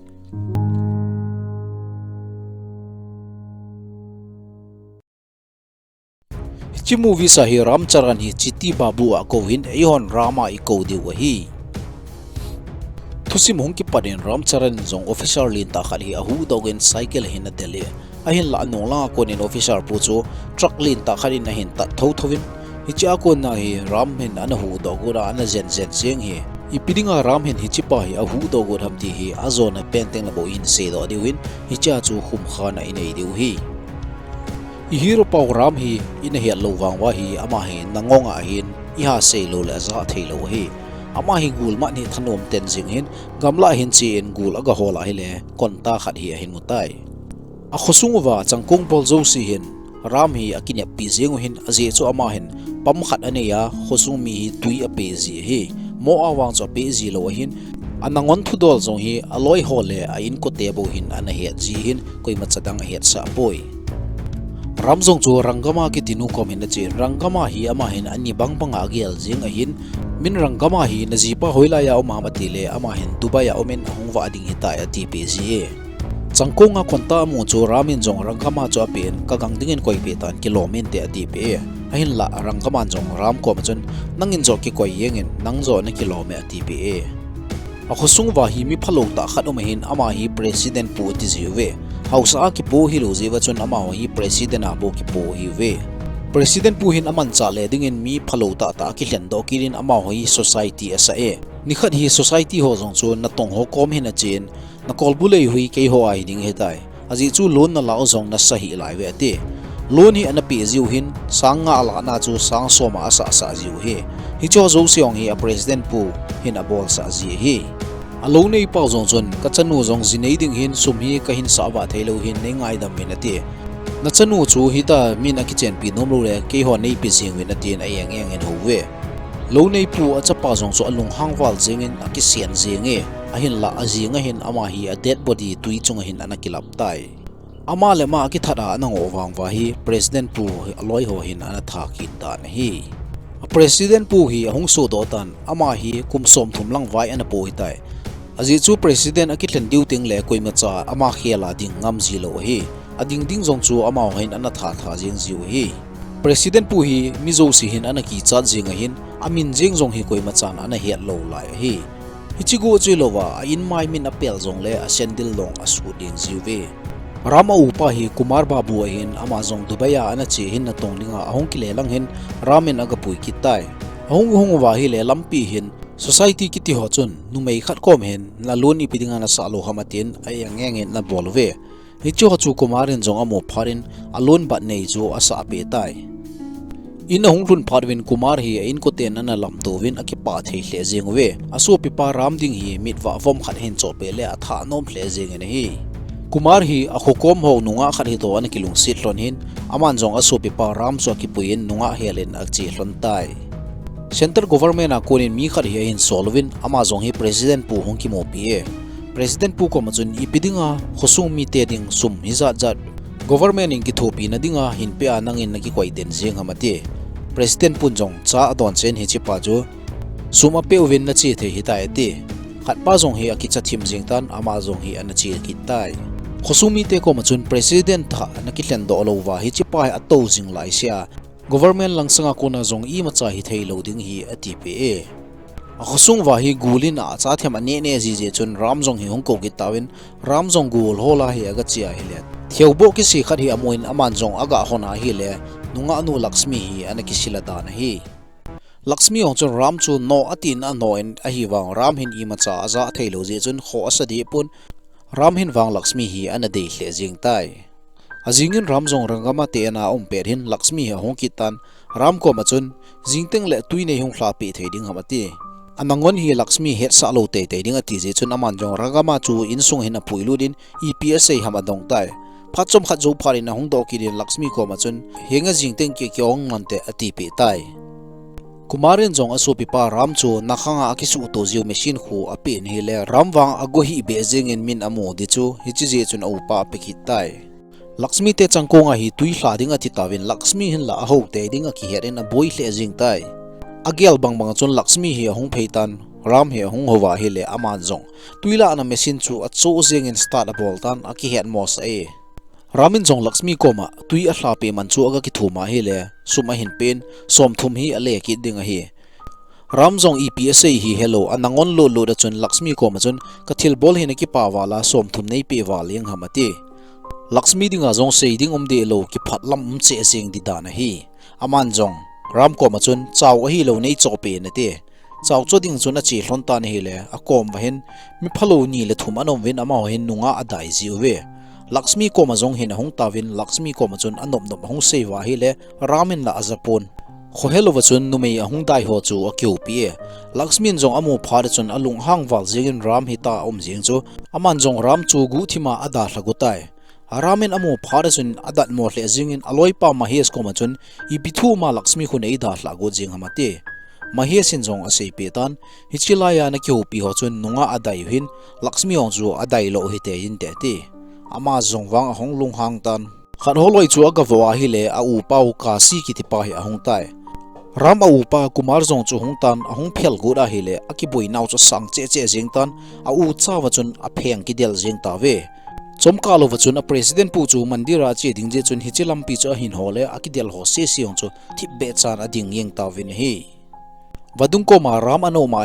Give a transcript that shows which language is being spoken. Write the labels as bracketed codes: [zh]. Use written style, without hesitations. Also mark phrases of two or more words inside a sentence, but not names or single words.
[tcz] chi movie sa hi Ramcharan hi chiti babu a ko hin ehon rama I ko diu hi thusim hong ki parin Ramcharan zong official lin ta khali ahu dogen cycle hin dele ahin la nongla konin official pu chu truck lin ta khali na hin ta thovin hicha ko na hi ram hin anahu dogura ana zen jeng hi ipidinga ram hin hichipa hi ahu dogur hamti hi azona penteng la bo in se do diwin hicha chu khum khana inei diu hi hero pau ram hi in hi lowang wa hi ama hi nangonga hin iha se lo la za thailo hi ama hi gul ma ni thanom ten jing hin gamla hin chi en gul aga hola hi le konta khat hi hin mutai a khosunguwa changkung bol zo si hin ram hi akinya pi jeng hin aje chu ama hin pam khat ane ya khosung mi hi tui a pe ji hi mo awang cho pe ji lo hin anangon thudol zong hi aloi hole a in ko tebo hin ana he ji hin koi ma chadang he sa poi ramzong chu rangama ki tinu komen che rangama hi ama hin ani bang agel jing a hin min rangama hi najipa hoila ya oma matile ama hin dubaya omen hongwa ding hita ati pg changkonga konta mu chu ramin jong rangama chu pen kagang dingin koi pe tan kilometer ati pe ahin la rangama jong ram ko machun nangin jo ki koi yengin nangjo na kilometer ati pe a khosung wa hi mi phalo ta khatom hin ama hi president pu ti jiwe hausa ki po hi lo jewa chun ama hi president abo ki po hi we president pu hin aman cha le dingin mi phalo ta ki hlen do kirin ama hi society asa e nikhat hi society ho jong chu na tong ho kom hin a chin na kolbulei hui ke ho ai ding hetai aji chu lon na lao jong na sahi lai we ate lon hi ana pe jiu hin sanga ala na chu sang soma asa sa jiu he hi cho zo siong hi a president pu hin a bol sa ji hi alo nei pau jong chon ka chanu jong jinei ding hin sum hi ka hin sa wa thelo hin nei ngai dam min ate na chanu chu hita min a kitchen pi nom lo le ke ho nei pi jing win atin ayang en ho we lo nei pu a chapa jong chu alung hangwal jingin a ki sian jinge a hin la a jinga hin ama hi a [en] dead body [tcz] tui chung hin ana kilap tai ama le ma ki thada nang owang wa hi president pu aloi ho hin ana tha ki ta na hi president pu hi hong so do tan ama hi kum som thum lang vai ana po hitai aji chu president a ki thlen diu ting le koi ma cha ama khela ding ngam ji lo hi ading ding jong chu ama hin ana tha jing jiu hi president pu hi mizo si hin ana ki cha jing a hin amin jing jong hi koi ma chan ana het lo lai hi hichigo chu lo wa in mai min apel jong le a sendil long a su ding jiu ve rama upa hi kumar babu hin ama jong dubaya ana che hin na tong ninga ahong ki le lang hin ramen aga pui ki tai ahong wa hi le lampi hin society ki ti ho chun numei khat kom hen la loni pidinga na salo hamatin ayang ngeng na bolve hicho chu kumarin jong amo pharin alon ba nei jo asa pe tai in hong run pharwin kumar hi in ko ten na lam to win akipa thei hle jeng we aso pipa ram ding hi mitwa vom khat hen cho pe le atha nom hle jeng ne hi kumar hi a khokom ho nunga khat hi to an kilung sit lon hin aman jong aso pipa ram cho ki puin nunga helen akchi hlon tai [en] center government [tcz] a konin mi khat hi in solvin ama jong hi president pu hong ki mo pi president pu ko machun ipidinga khosung mi te ding sum hiza jat government in ki thopi na dinga hin pe anangin na ki koi den jeng hamate president pun jong cha don chen hi chi pa jo suma pe win na chi the hi ta ate khat pa jong hi aki cha thim jing tan ama jong hi an chi ki tai khosumi te ko machun president tha na ki hlen do lo wa hi chi pa a to jing lai sia government langsanga ko na jong i ma cha hi thei lo ding hi ati pe a khosung wa hi gulin a cha them ane ne ji je chun ramjong hi hong ko ki tawin ramjong gul hola hi aga chia hi le theubo ki si khat hi amoin aman jong aga hona hi le nunga anu lakshmi hi ana ki sila dan hi lakshmi ong chun ram chu no atin a no en a hi wang ram hin i ma cha aza thailo je chun kho asadi pun ram hin wang lakshmi hi ana dei hle jing tai azingin ramjong rangama te na om per hin lakshmi ha hong ki tan ram ko ma chun jingteng le tuine hong hla pe thei ding hamati anangon hi lakshmi het sa lo te te ding ati je chun aman jong rangama chu insung hin a puilu din EPSA hamadong tai phachom khat zo phari na hong do ki din lakshmi ko ma chun henga jingteng ki kyong nante ati pe tai kumarin jong asu pipa ram chu nakhanga akisu to ziu machine khu apin hi le ramwang agohi bezing in min amu di chu hi chi je chun upa pekitai Lakshmi te changkonga hi tui hladinga ti tawin Lakshmi hin la ho te dinga ki herin a boi hle jing tai agial bang chun Lakshmi hi hung pheitan ram hi hung howa hi le ama jong tuila na machine chu a cho jing in start a bol tan a ki het mos e ramin jong Lakshmi koma tui a hla pe man chu aga ki thuma hi le suma hin pen som thum hi ale ki dinga hi ram jong EPSA hi hello anangon lo da chun Lakshmi koma chun kathil bol hin ki pa wala som thum nei pe wal yang hamati Lakshmi dinga jong sei ding de lo ki phatlam che sing di dana hi aman jong ram koma chun chaw hi lo nei chope na te chaw cho ding chun a chi hlon tan hi le a kom wa hin mi phalo ni le thum anom win ama hin nunga adai ji we Lakshmi koma jong hin hong tawin Lakshmi koma chun anom nom hong sei wa hi le ramin la azapon kho helo wa chun numei a hong dai ho chu a kyu pi Lakshmi jong amu phar chun alung hang wal jingin ram hi ta jing chu aman jong ram chu gu thima ada hlagutai Ramin amu pharasun adat mo hle jingin aloi pa mahes koma chun I bithu ma Lakshmi khun ei da hla go jing hamate mahesin jong ase petan hichilaya na kyo pi ho chun nunga adai hin Lakshmi ong chu adai lo hi te in te te ama jong wang hong lung hang tan khan holoi chu aga wa hi le a u pau ka si ki ti pa hi a hong tai ram a u pa kumar jong chu hong tan a hong phel go da hi le aki boi naw chu sang che jing tan a u cha wa chun a pheng ki del jing ta ve chomkalo wachun a president pu chu mandira che ding je chun hichilam pi cha hin hole akidel ho se siong chu thip be chan ading yeng tawin hi wadung ko ma ram ano ma